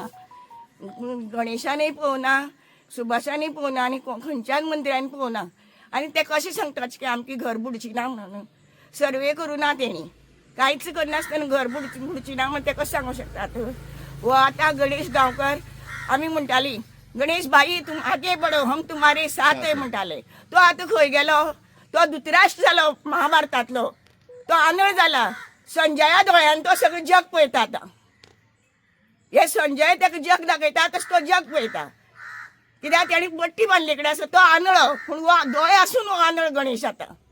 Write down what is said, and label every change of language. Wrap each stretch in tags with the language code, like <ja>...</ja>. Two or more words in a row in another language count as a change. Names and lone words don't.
<kok>गणेशानय पळोवना, सुभाषानय पळोवना आनी खंयच्याच मंत्र्यान पळोवना. आनी ते कशें सांगताचे की आमची घर बुडची ना म्हणून. सर्वे करूना तेणी, कांयच करनासतना घर बुडची ना म्हणून ते कशें सांगूंक शकतात. वो आतां गणेश गांवकर आमी म्हणटाली,</kok> <hi>गणेश भाई तुम आगे बढो, हम तुम्हारे साथ है म्हणटाले.</hi> <kok>तो आतां खंय गेलो? तो धृतराष्ट्र जालो महाभारतांतलो. तो आंधळ जाला. संजया दोळ्यान तो सगळें जग पळयता आतां. हे संजय ताका जग दाखयता तसो तो जग पळयता. कित्याक तेणी बट्टी बांदले कडेन आसा तो आंधळो, पूण दोळे आसून आंधळ गणेश आतां.</kok>